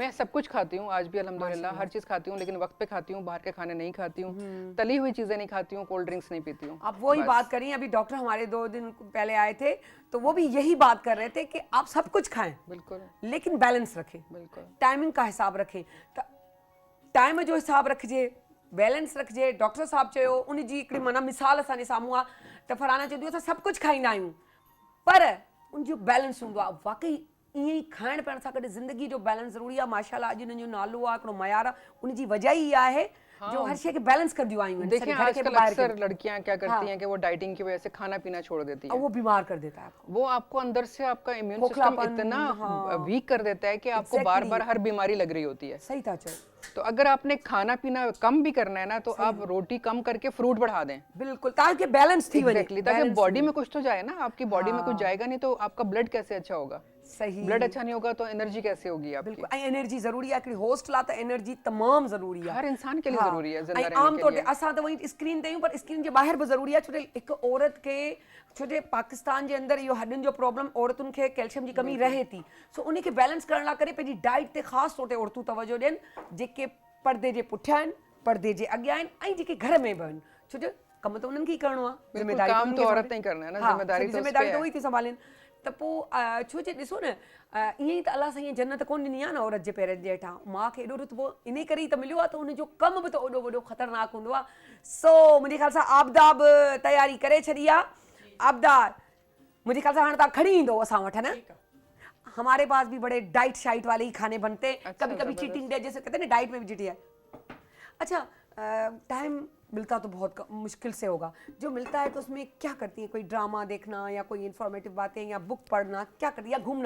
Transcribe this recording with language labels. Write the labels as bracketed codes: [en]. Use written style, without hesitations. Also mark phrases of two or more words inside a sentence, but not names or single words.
[hi] मैं सब कुछ खाती हूँ आज भी अल्हम्दुलिल्लाह, हर चीज खाती हूँ, लेकिन वक्त पे खाती हूँ, बाहर के खाने नहीं खाती हूँ, तली हुई चीजें नहीं खाती हूँ, [en] cold drinks [hi] नहीं पीती हूँ। आप वही बात करें, अभी डॉक्टर हमारे 2 दिन पहले आए थे तो वो भी यही बात कर रहे थे कि आप सब कुछ खाएं बिल्कुल, लेकिन बैलेंस रखें, बिल्कुल टाइमिंग का हिसाब रखें, टाइम में जो हिसाब रखिए, बैलेंस रखिए। [sd] डॉक्टर साहब चयो उन जी हिकिड़ी माना मिसाल असांजे साम्हूं आहे त फलाना चवंदी असां सभु कुझु खाईंदा आहियूं, पर उन जो बैलेंस हूंदो आहे। वाकई ईअं ई खाइण पीअण सां गॾु ज़िंदगी जो बैलेंस ज़रूरी आहे। माशाल्लाह अॼु उन्हनि जो नालो आहे, हिकिड़ो मयार आहे, उन जी वजह ई आहे जो हर शइ खे बैलेंस कंदियूं आहियूं आहिनि। [hi] देखिए आजकल अक्सर लड़कियां क्या करती हैं कि वो डाइटिंग की वजह से खाना पीना छोड़ देती हैं, वो बीमार कर देता है आपको, वो आपको अंदर से आपका [en] immune system [hi] इतना वीक कर देता है कि आपको बार बार हर बीमारी लग रही होती है। [sd] सही था चल। [hi] तो अगर आपने खाना पीना कम भी करना है ना तो आप रोटी कम करके फ्रूट बढ़ा दें, [sd] बिल्कुल, ताकि बैलेंस थी [hi] ताकि बॉडी में कुछ तो जाए ना। आपकी बॉडी में कुछ जाएगा नहीं तो आपका ब्लड कैसे अच्छा होगा। सही। ब्लड अच्छा नहीं होगा तो एनर्जी कैसे होगी आपकी? [sd] बिल्कुल ऐं एनर्जी ज़रूरी आहे, हिकिड़ी होस्ट लाइ त एनर्जी तमामु ज़रूरी आहे। [hi] हर इंसान के लिए हाँ, ज़रूरी है ज़िंदा [sd] ऐं [hi] रहने [sd] आम [hi] के [sd] तौर ते [hi] लिए। [sd] असां त वही स्क्रीन ते आहियूं, पर स्क्रीन जे ॿाहिरि बि ज़रूरी आहे, छो जो हिकु औरत खे, छो जो पाकिस्तान जे अंदरि इहो हॾियुनि जो प्रॉब्लम औरतुनि खे कैल्शियम जी कमी रहे थी, सो उन खे बैलेंस करण लाइ करे पंहिंजी डाइट ते ख़ासि तौर ते औरतूं तवजो ॾियनि, जेके पर्दे जे पुठियां आहिनि, पर्दे जे अॻियां आहिनि, ऐं जेके घर में बि आहिनि, छो जो कमु त उन्हनि खे ई करिणो आहे, बिल्कुल, ज़िम्मेदारी [hi] काम [sd] उन्हनि [hi] तो [sd] खे औरत संभाले- [hi] ने ही करना है ना, हाँ, ज़िम्मेदारी [sd] सॼी [hi] तो उस ज़िम्मेदारी पे [sd] त [hi] है। [sd] उहे थी संभालनि। त पोइ छो जे ॾिसो न ईअं ई त अलाह साईं जन्नत कोन ॾिनी आहे न औरत जे पेरनि जे हेठां, माउ खे एॾो रुतबो इन करे ई त मिलियो आहे, त हुनजो कमु बि त ओॾो वॾो ख़तरनाक हूंदो आहे। सो मुंहिंजे ख़्याल सां आबदा बि तयारी करे छॾी आहे। आबदा मुंहिंजे ख़्याल सां हाणे तव्हां खणी ईंदो असां वटि, [hi] है न? हमारे पास भी बड़े डाइट शाइट वाले ही खाने बनते हैं, अच्छा, कभी कभी [en] cheating day, [hi] जैसे कहते हैं ना डाइट में भी चिटिया है। अच्छा टाइम मिलता तो बहुत मुश्किल से होगा, जो मिलता है तो उसमें क्या करती हैं? कोई ड्रामा देखना या कोई इन्फॉर्मेटिव बातें या बुक पढ़ना, क्या करती हैं, या घूमना?